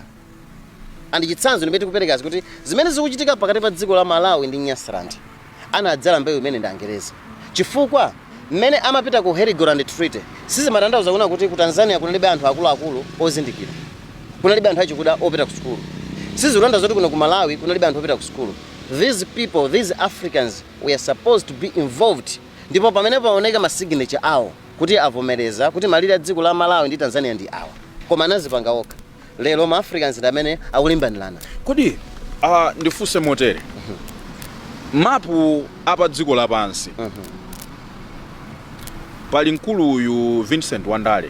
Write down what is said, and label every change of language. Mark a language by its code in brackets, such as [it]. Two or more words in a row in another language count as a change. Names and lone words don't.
[ny] Andi chitsanzo ndimene tikupereka kuti zimene zikuchitika pakati pa dziko la Malawi ndi Nyasaland anadzala mbewu imene ndi Angereza. Chifukwa mmene amapita ku Heligoland Treaty sizimatanthauza kuna kuti ku Tanzania kunalibe anthu akuluakulu ozindikira. Kunalibe anthu achikuda opita ku sukulu. Sizikutanthauza kuti kuno ku Malawi kunalibe anthu opita ku sukulu. [en] These people, these Africans were supposed to be involved. [ny] Ndipo pamene paoneka ma signature awo kuti avomereza kuti malire a dziko la Malawi ndi Tanzania ndi awa. Koma anazipanga okha. Lero ma Africans ndi amene akulimbanirana. Kodi ndifunse motere. Mapu apa dziko lapansi. Pali mkulu uyu Vincent Wandale.